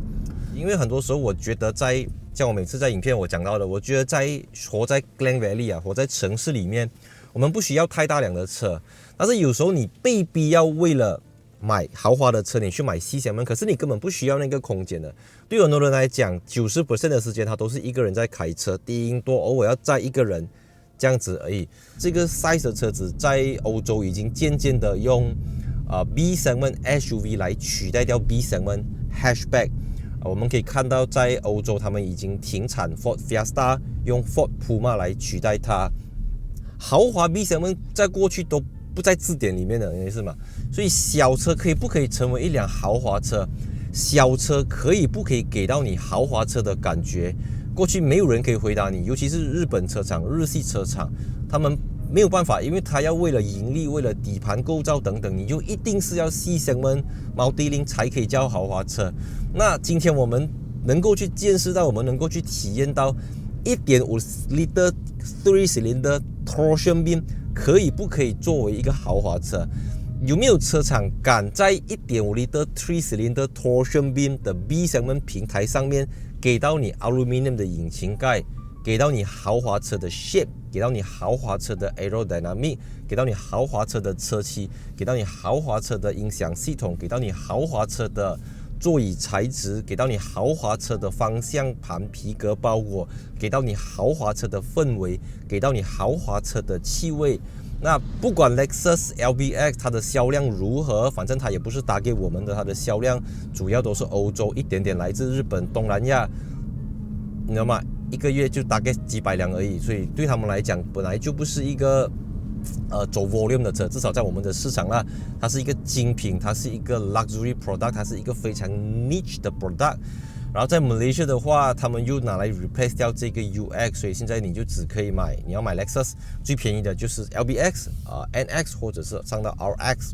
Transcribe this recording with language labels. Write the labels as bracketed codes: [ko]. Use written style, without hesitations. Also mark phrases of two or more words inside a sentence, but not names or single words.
[zh] 因為很多時候我覺得像我每次在影片我講到的，我覺得活在 Glen Valley 活在城市裡面，我們不需要太大輛的車，但是有時候你被逼要為了買豪華的車，你去買細箱門，可是你根本不需要那個空間的。對很多人來講 ，90% 的時間他都是一個人在開車，頂多偶爾要載一個人這樣子而已。這個 size 的車子在歐洲已經漸漸的用 [en] B segment SUV [zh] 來取代掉 [en] B segment hatchback。 [zh] 我們可以看到，在歐洲他們已經停產 Ford Fiesta， 用 Ford Puma 來取代它。豪華 [en] B segment [zh] 在過去都不在字典裡面的，你是嗎？所以小車可以不可以成為一輛豪華車？小車可以不可以給到你豪華車的感覺？過去沒有人可以回答你，尤其是日本車廠、日系車廠，他們沒有辦法，因為他要為了盈利、為了底盤構造等等，你就一定是要細箱門、毛低齡才可以叫豪華車。那今天我們能夠去見識到，我們能夠去體驗到 [en] 1.5L 3 cylinder torsion beam [zh] 可以不可以作為一個豪華車？有沒有車廠敢在 [en] 1.5L 3 cylinder torsion beam [zh] 的 [en] B segment [zh] 平台上面給到你 aluminium 的引擎蓋，給到你豪華車的 shape， 給到你豪華車的 aerodynamic， 給到你豪華車的車漆，給到你豪華車的音響系統，給到你豪華車的座椅材質，給到你豪華車的方向盤皮革包裹，給到你豪華車的氛圍，給到你豪華車的氣味。那不管 Lexus LBX 它的銷量如何，反正它也不是打給我們的，它的銷量主要都是歐洲，一點點來自日本、東南亞，你知道嗎？一個月就大概幾百輛而已，所以對他們來講，本來就不是一個走 volume 的車，至少在我們的市場啦，它是一個精品，它是一個 [en] luxury product， [zh] 它是一個非常 niche 的 product。然後在 Malaysia 的話，他們又拿來 replace 掉這個 UX， 所以現在你就只可以買，你要買 Lexus 最便宜的就是 LBX、NX 或者是上到 RX。